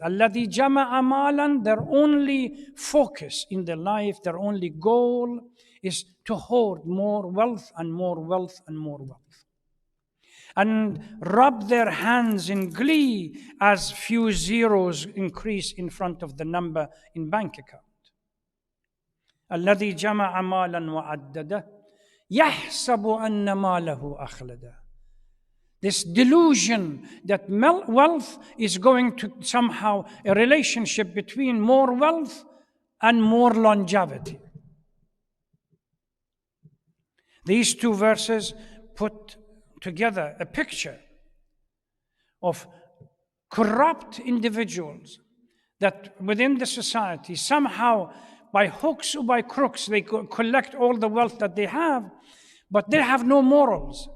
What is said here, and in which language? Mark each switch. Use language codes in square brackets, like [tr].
[ar] الذي جمع مالا, [en] their only focus in their life, their only goal is to hoard more wealth and more wealth and more wealth. And rub their hands in glee as few zeros increase in front of the number in bank account. [ar] الذي جمع مالا وعدده يحسب أن ماله أخلده. [en] This delusion that wealth is going to somehow a relationship between more wealth and more longevity. These two verses put together a picture of corrupt individuals that within the society somehow by hooks or by crooks they collect all the wealth that they have, but they have no morals.